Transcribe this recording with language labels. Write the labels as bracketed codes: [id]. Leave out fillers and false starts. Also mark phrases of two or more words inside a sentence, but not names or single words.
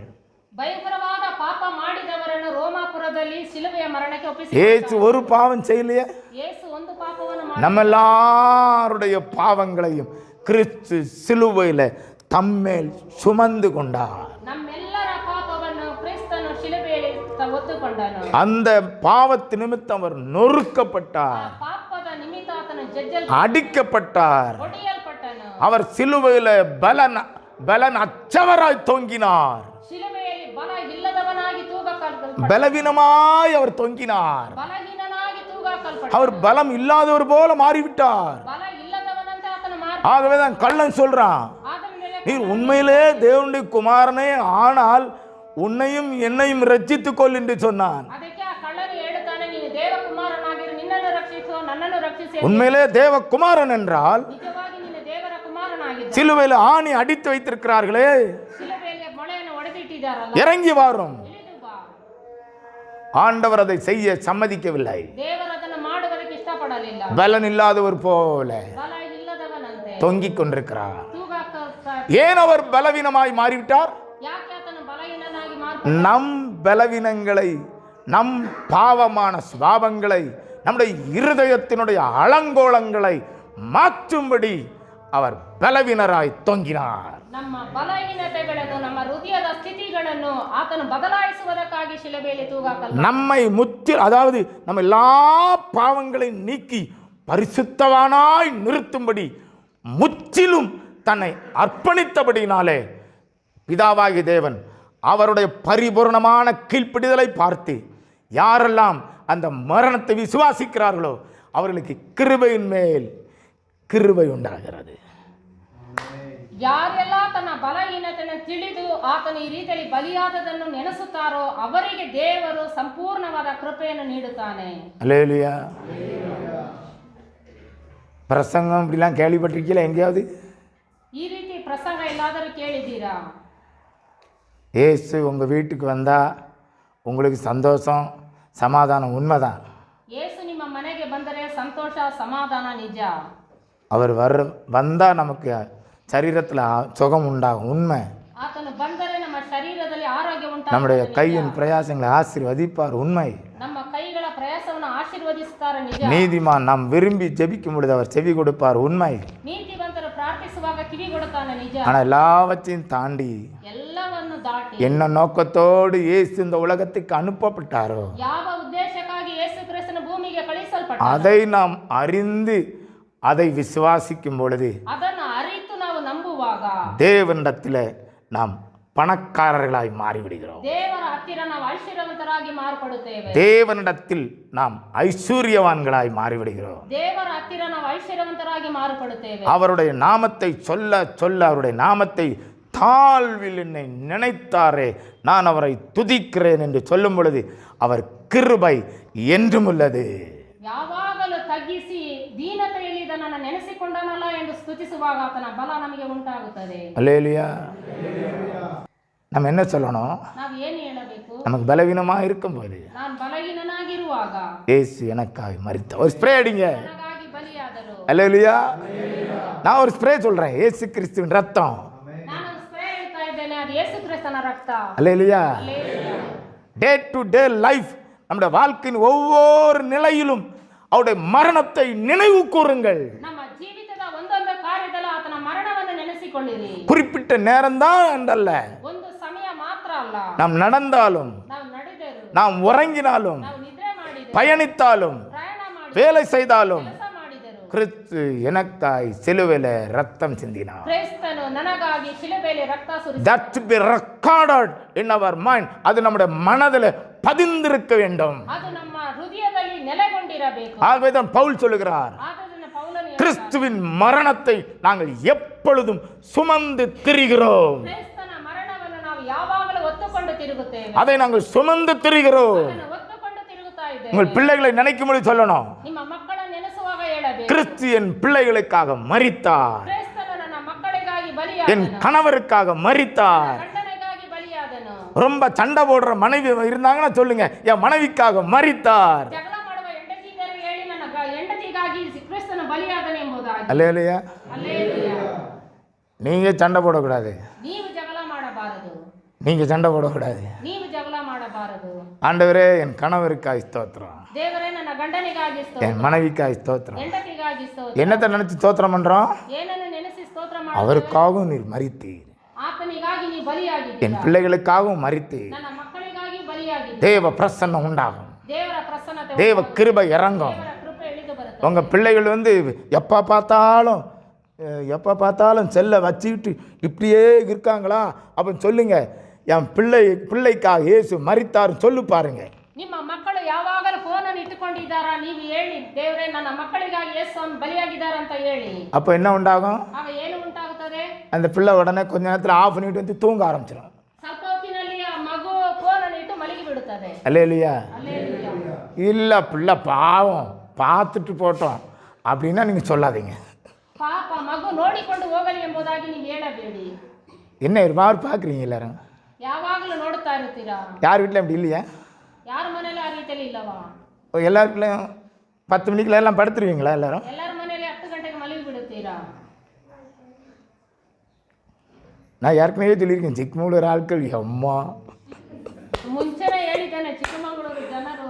[kn] ಭಯಂಕರವಾದ ಪಾಪ ಮಾಡಿದವರನ್ನು ರೋಮಾಪುರದಲ್ಲಿ ಶಿಲುಬೆಯ ಮರಣಕ್ಕೆ [ta] ஏசு ஒரு பாவம் செய்யலையே. [kn] ಯೇಸು ಒಂದು ಪಾಪವನ್ನು [ta] நம்ம எல்லாருடைய பாவங்களையும் கிறிஸ்து சிலுவையில் தம்மேல் சுமந்து கொண்டார். [kn] ನಮ್ಮೆಲ್ಲರ ಪಾಪವನ್ನು ಕ್ರಿಸ್ತನು ಶಿಲುಬೆಯಲ್ಲಿ ಹೊತ್ತುಕೊಂಡನು. [ta] அந்த பாவத்து நிமித்தம் அவர் நொறுக்கப்பட்டார், [kn] ಪಾಪದ ನಿಮಿತ್ತ ಆತನು [ta] அடிக்கப்பட்டார். [kn] ಹೊಡೆಯಲ್ಪಟ್ಟನು. [ta] அவர் சிலுவையில் பலன் அற்றவராய் தொங்கினார். [kn] ಶಿಲುಬೆಯಲ್ಲಿ ಬಲ ಇಲ್ಲದವನಾಗಿ ತೂಗಲ್ಪಟ್ಟನು. [ta] பலவீனமாய் அவர் தொங்கினார். [kn] ಬಲಹೀನನಾಗಿ ತೂಗಲ್ಪಟ್ಟನು. [ta] அவர் பலம் இல்லாதவர் போல மாறிவிட்டார். [kn] ಬಲ ಇಲ್ಲದವನಂತೆ ಆತನು [ta] ஆகவே தான் கள்ளன் சொல்றான், [kn] ಆತನ ಮೇಲೆ [ta] நீ உண்மையிலே தேவனுடைய குமாரனே ஆனால் உன்னையும் என்னையும் ரட்சித்துக் கொள் என்று சொன்னான். [kn] ಅದಕ್ಕೆ ಆ ಕಳ್ಳನು ಹೇಳುತ್ತಾನೆ, ನೀನು ದೇವಕುಮಾರನಾಗಿರು, ನಿನ್ನನ್ನು ರಕ್ಷಿಸು, ನನ್ನನ್ನು ರಕ್ಷಿಸು. [ta] உண்மையிலே தேவகுமாரன் என்றால் [kn] ನಿಜವಾಗಿ ನೀನು ದೇವರ ಕುಮಾರನಾಗಿದ್ದ. [ta] சிலுவையில் ஆணி அடித்து வைத்திருக்கிறார்களே, [kn] ಶಿಲುಬೆಯಲ್ಲಿ ಮೊಳೆಯನ್ನು ಒಡೆದಿಟ್ಟಿದ್ದಾರಲ್ಲ, [ta] இறங்கி வாரும். [kn] ಇಳಿದು ಬಾ. [ta] ஆண்டவர் அதை செய்ய சம்மதிக்கவில்லை. [kn] ದೇವರು ಅದನ್ನು ಮಾಡುವುದಕ್ಕೆ ಇಷ್ಟಪಡಲಿಲ್ಲ. [ta] பலன் இல்லாதவர் போல [kn] ಬಲ ಇಲ್ಲದವನಂತೆ [ta] தொங்கிக் கொண்டிருக்கிறார். [kn] ತೂಗಾಕ [ta] ஏன் அவர் பலவீனமாய் மாறிவிட்டார்? [kn] ಯಾಕೆ ಆತನು ಬಲಹೀನನಾಗಿ [ta] நம் பலவீனங்களை, நம் பாவமான சுபாவங்களை, நம்முடைய இருதயத்தினுடைய அலங்கோலங்களை மாற்றும்படி அவர் பலவீனராய் தொங்கினார். [kn] ನಮ್ಮ ಬಲಹೀನತೆಗಳನ್ನು, ನಮ್ಮ ಹೃದಯದ ಸ್ಥಿತಿಗಳನ್ನು ಆತನು ಬದಲಾಯಿಸುವುದಕ್ಕಾಗಿ ಶಿಲುಬೆಯಲ್ಲಿ ತೂಗಾಕಲ್ಪಟ್ಟನು. [ta] நம்மை அதாவது நம்ம எல்லா பாவங்களையும் நீக்கி பரிசுத்தவானாய் நிறுத்தும்படி முற்றிலும் தன்னை அர்ப்பணித்தபடினாலே பிதாவாகிய தேவன் அவருடைய பரிபூர்ணமான கீழ்ப்பிடிதலை பார்த்து யாரெல்லாம் அந்த மரணத்தை விசுவாசிக்கிறார்களோ அவர்களுக்கு கிருபையின் மேல் கிருபை உண்டாகிறது. [kn] ಯಾರೆಲ್ಲ ತನ್ನ ಬಲಹೀನತೆಯನ್ನು ತಿಳಿದು ಆತನು ಈ ರೀತಿಯಲ್ಲಿ ಬಲಿಯಾದದನ್ನು ನೆನೆಸುತ್ತಾರೋ ಅವರಿಗೆ ದೇವರು ಸಂಪೂರ್ಣವಾದ ಕೃಪೆಯನ್ನು ನೀಡುತ್ತಾನೆ. [ta] அல்லேலூயா. பிரசங்கம் இப்படிலாம் கேள்விப்பட்டிருக்கீங்களா எங்கேயாவது? [kn] ಈ ರೀತಿ ಪ್ರಸಂಗ ಎಲ್ಲಾದರೂ ಕೇಳಿದ್ದೀರಾ? [ta] இயேசு உங்கள் வீட்டுக்கு வந்தால் உங்களுக்கு சந்தோஷம் சமாதானம் உண்மைதான். [kn] ಯೇಸು ನಿಮ್ಮ ಮನೆಗೆ ಬಂದರೆ ಸಂತೋಷ ಸಮಾಧಾನ ನಿಜ. [ta] அவர் வந்தால் நமக்கு சரீரத்தில் சுகம் உண்டாகும் உண்மை. [kn] ಆತನು ಬಂದರೆ ನಮ್ಮ ಶರೀರದಲ್ಲಿ ಆರೋಗ್ಯ ಉಂಟಾಗುತ್ತದೆ. [ta] நம்முடைய கையின் பிரயாசங்களை ஆசீர்வதிப்பார் உண்மை. [kn] ನಮ್ಮ ಕೈಗಳ ಪ್ರಯಾಸವನ್ನು ಆಶೀರ್ವದಿಸುತ್ತಾರೆ ನಿಜ. [ta] நீதிமான் நாம் விரும்பி ஜெபிக்கும் பொழுது அவர் செவி கொடுப்பார் உண்மை. [kn] ನೀತಿವಂತರು ಪ್ರಾರ್ಥಿಸುವಾಗ ಕಿವಿ ಕೊಡುತ್ತಾನೆ ನಿಜ. [ta] ஆனால் எல்லாவற்றையும் தாண்டி [kn] ಎಲ್ಲವನ್ನು ದಾಟಿ [ta] என்ன நோக்கத்தோடு இயேசு இந்த உலகத்துக்கு அனுப்பப்பட்டாரோ [kn] ಯಾವ ಉದ್ದೇಶಕ್ಕಾಗಿ ಯೇಸು ಕ್ರಿಸ್ತನ ಭೂಮಿಗೆ ಕಳುಹಿಸಲ್ಪಟ್ಟ [ta] அதை நாம் அறிந்து அதை விசுவாசிக்கும் பொழுது [kn] ಅದನ್ನು ಅರಿತು ನಾವು ನಂಬುವಾಗ [ta] தேவனிடத்தில் நாம் பணக்காரர்களாய் மாறிவிடுகிறோம். [kn] ದೇವರ ಹತ್ತಿರ ನಾವು ಐಶ್ವರ್ಯವಂತರಾಗಿ ಮಾರ್ಪಡುತ್ತೇವೆ. [ta] தேவனிடத்தில் நாம் ஐஸ்வர்யவான்களாய் மாறிவிடுகிறோம். [kn] ದೇವರ ಹತ್ತಿರ ನಾವು ಐಶ್ವರ್ಯವಂತರಾಗಿ ಮಾರ್ಪಡುತ್ತೇವೆ. [ta] அவருடைய நாமத்தை சொல்ல சொல்ல அவருடைய நாமத்தை தாழ்வில் என்னை நினைத்தாரே நான் அவரை துதிக்கிறேன் என்று சொல்லும் பொழுது அவர் கிருபை என்றும் உள்ளது. [kn] ಯಾವಾಗಲೂ ತಗ್ಗಿಸಿ ದೀನತೆಯಲ್ಲಿ ಇದನ್ನು ನೆನೆಸಿಕೊಂಡನಲ್ಲ ಎಂದು ಸ್ತುತಿಸುವಾಗ ಆತನ ಬಲ ನಮಗೆ ಉಂಟಾಗುತ್ತದೆ. [ta] அல்லேலூயா. நம்ம என்ன சொல்லணும்? [kn] ನಾವು ಏನು ಹೇಳಬೇಕು? [ta] நமக்கு பலவீனமாக இருக்கும்போது [kn] ನಾನು ಬಲಹೀನನಾಗಿರುವಾಗ [ta] இயேசு எனக்காக மரித்தார். ஒரு ஸ்ப்ரே அடிங்க. [kn] ನನಗಾಗಿ ಬಲಿಯಾದರು. [ta] அல்லேலூயா. நான் ஒரு ஸ்ப்ரே சொல்றேன். இயேசு கிறிஸ்துவின் ரத்தம். [kn] ನಾನು ಸ್ಪ್ರೇ ಹೇಳ್ತಾ ಇದ್ದೇನೆ, ಅದು ಯೇಸು ಕ್ರಿಸ್ತನ ರಕ್ತ. [ta] அல்லேலூயா. அல்லேலூயா. [en] day to day life [ta] நம்முடைய வாழ்க்கையின் ஒவ்வொரு நிலையிலும் அவருடைய மரணத்தை நினைவு கூறுங்கள். [kn] ನಮ್ಮ ಜೀವಿತದ ಒಂದೊಂದು ಕಾರ್ಯದಲ್ಲೂ ಆತನ ಮರಣವನ್ನು ನೆನೆಸಿಕೊಳ್ಳಿರಿ. [ta] குறிப்பிட்ட நேரம்தான் என்றல்ல, [kn] ಒಂದು ಸಮಯ ಮಾತ್ರ ಅಲ್ಲ. [ta] நாம் நடந்தாலும் [kn] ನಾವು ನಡೆದರು, [ta] நாம் உறங்கினாலும் [kn] ನಾವು ನಿದ್ರೆ ಮಾಡಿದರು, [ta] பயணித்தாலும் [kn] ಪ್ರಯಾಣ ಮಾಡಿದರು, [ta] வேலை செய்தாலும் [kn] ಕೆಲಸ ಮಾಡಿದರು. [ta] கிறிஸ்து எனக்காய் சிலுவையில் ரத்தம் சிந்தினார். [kn] ಕ್ರಿಸ್ತನು ನನಗಾಗಿ ಶಿಲುಬೆಯಲ್ಲಿ ರಕ್ತ ಸುರಿಸಿದನು. [en] That to be recorded in our mind. [ta] அது நம்முடைய மனதில் பதிந்திருக்க வேண்டும். [kn] ಅದು ನಮ್ಮ ಹೃದಯದಲ್ಲಿ ನೆಲೆಗೊಂಡಿರಬೇಕು. [ta] ஆகவேதான் பவுல் சொல்லுகிறார், [kn] ಆದ್ದರಿಂದ ಪೌಲನು [ta] கிறிஸ்துவின் மரணத்தை நாங்கள் எப்பொழுதும் சுமந்து திரிகிறோம். [kn] ಕ್ರಿಸ್ತನ ಮರಣವನ್ನು ನಾವು ಯಾವಾಗಲೂ ಹೊತ್ತುಕೊಂಡು ತಿರುಗುತ್ತೇವೆ. [ta] அதை நாங்கள் சுமந்து திரிகிறோம். [kn] ಅದನ್ನು ಹೊತ್ತುಕೊಂಡು ತಿರುಗುತ್ತಾ ಇದ್ದೇವೆ. [ta] உங்கள் பிள்ளைகளை நினைக்கும் பொழுது சொல்லணும், [kn] ನಿಮ್ಮ ಮಕ್ಕಳನ್ನು ನೆನೆಸುವಾಗ ಹೇಳಬೇಕು, [ta] கிறிஸ்து என் பிள்ளைகளுக்காக மரித்தார், [kn] ಕ್ರಿಸ್ತನು ನನ್ನ ಮಕ್ಕಳಿಗಾಗಿ [ta] என் [kn] ಬಲಿಯಾದನು, [ta] கணவருக்காக மரித்தார். [kn] ಗಂಡನಿಗಾಗಿ ಬಲಿಯಾದನು. [ta] ரொம்ப சண்டை போடுற மனைவி இருந்தாங்கன்னா சொல்லுங்க, என் மனைவிக்காக மரித்தார். [kn] ಜಗಳ ಮಾಡುವ ಹೆಂಡತಿಯರು ಹೇಳಿ ನನ್ನ ಹೆಂಡತಿಗಾಗಿ ಕ್ರಿಸ್ತನು ಬಲಿಯಾದನು ಎಂಬುದಾಗಿ. [ta] அல்லேலூயா. அல்லேಲೂಯಾ. நீங்க சண்டை போடக்கூடாது, [kn] ನೀವು ಜಗಳ ಮಾಡಬಾರದು, [ta] நீங்க சண்டை போடக்கூடாது. [kn] ನೀವು ಜಗಳ ಮಾಡಬಾರದು. [ta] ஆண்டவரே என் கணவருக்காய் ஸ்தோத்திரம், [kn] ದೇವರೇ ನನ್ನ ಗಂಡನಿಗಾಗಿ [ta] என் [kn] ಸ್ತೋತ್ರ, [ta] மனைவிக்காய் ஸ்தோத்திரம். [kn] ಹೆಂಡತಿಗಾಗಿ ಸ್ತೋತ್ರ. [ta] என்னத்தை நினைச்சு ஸ்தோத்திரம் பண்றோம்? [kn] ಏನನ್ನು ನೆನೆಸಿ ಸ್ತೋತ್ರ ಮಾಡ? [ta] அவருக்காகவும் நீர் மரித்தீர், [kn] ಆತನಿಗಾಗಿ ನೀ [ta] என் [kn] ಬಲಿಯಾಗಿದ್ದೀರಾ, [ta] பிள்ளைகளுக்காகவும் மரித்தீர். [kn] ನನ್ನ ಮಕ್ಕಳಿಗಾಗಿ ಬಲಿಯಾಗಿದ್ದೀರಾ. [ta] தேவ பிரசன்னம் உண்டாகும், [kn] ದೇವರ ಪ್ರಸನ್ನತೆ [ta] தேவ [kn] ಉಂಟಾಗುತ್ತದೆ. [ta] கிருபை இறங்கும். [kn] ದೇವರ ಕೃಪೆ ಇಳಿದು ಬರುತ್ತದೆ. [ta] உங்க பிள்ளைகள் எப்போ பார்த்தாலும் செல்லை வச்சுக்கிட்டு இப்படியே இருக்காங்களா அப்படின்னு சொல்லுங்க, என் பிள்ளைக்காக இயேசு மரித்தார் சொல்லு பாருங்க. [kn] ನಿಮ್ಮ ಮಕ್ಕಳು ಯಾವಾಗಲೂ ಫೋನನ್ನು ಇಟ್ಟುಕೊಂಡಿದ್ದಾರಾ? ನೀವು ಹೇಳಿ, ದೇವರೇ ನನ್ನ ಮಕ್ಕಳಿಗಾಗಿ ಯೇಸು ಬಲಿಯಾಗಿದ್ದಾರೆ ಅಂತ ಹೇಳಿ. [ta] அப்போ என்ன உண்டாகும்? [kn] ಆಗ ಏನು ಉಂಟಾಗುತ್ತದೆ? [ta] அந்த பிள்ளை உடனே கொஞ்ச நேரத்தில் ஆஃப் பண்ணிட்டு வந்து தூங்க ஆரம்பிச்சிடும். [kn] ಸ್ವಲ್ಪ ಹೊತ್ತಿನಲ್ಲಿ ಆ ಮಗು ಫೋನನ್ನು ಇಟ್ಟು ಮಲಗಿ ಬಿಡುತ್ತದೆ. [ta] அல்லேலூயா. அல்லேಲೂಯಾ. இல்லை பிள்ளை பாவம் பார்த்துட்டு போட்டோம் அப்படின்னா நீங்கள் சொல்லாதீங்க. [kn] ಪಾಪ ಮಗು ನೋಡಿಕೊಂಡು ಹೋಗಲಿ ಎಂಬುದಾಗಿ ನೀವು ಹೇಳಬೇಡಿ. [ta] என்ன ஒரு மாதிரி பார்க்குறீங்க எல்லாரும்? [kn] ಯಾವಾಗಲೂ ನೋಡ್ತಾ ಇರ್ತೀರಾ? [ta] யார் வீட்டில் அப்படி இல்லையா? [kn] ಯಾರ ಮನೇಲಿ ಆ ರೀತಿಯಲ್ಲಿ ಇಲ್ಲವಾ? [ta] எல்லார் வீட்லையும் 10 மணிக்கெல்லாம் எல்லாம் படுத்துருவீங்களா எல்லாரும்? [kn] ಎಲ್ಲರ ಮನೇಲಿ 10 ಗಂಟೆಗೆ ಮಲಗಿ ಬಿಡುತ್ತೀರಾ? [ta] நான் ஏற்கனவே சொல்லியிருக்கேன், சிக்மங்களூர் ஆட்கள் அம்மா [kn] ಮುಂಚೆನೇ ಹೇಳಿದ್ದೇನೆ, ಚಿಕ್ಕಮಗಳೂರು ಜನರು